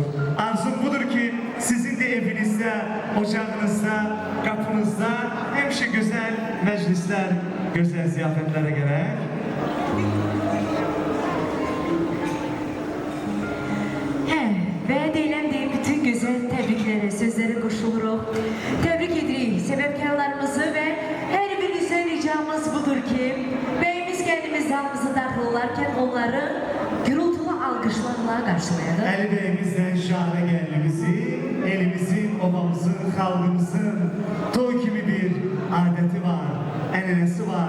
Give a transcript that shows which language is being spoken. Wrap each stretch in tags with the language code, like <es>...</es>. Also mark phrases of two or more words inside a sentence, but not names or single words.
<tr>Arzum budur ki sizin de evinizde, ocağınızda, kapınızda hemşe güzel meclisler, güzel ziyafetlere gerek.</tr> <az>Ve deyilən deyib bütün güzel təbriklərə, sözlərə qoşuluruq. Təbrik edirik səbəbkarlarımızı və hər birinizə ricamız budur ki, bəyimiz gəldimiz halımızı daxil olarkən onları gürültülü alqışlarla qarşılayalım. Əli bəyimizlə şahane gəldimizi, elimizin, obamızın, xalqımızın toy kimi bir adəti var, ənənəsi var.</az>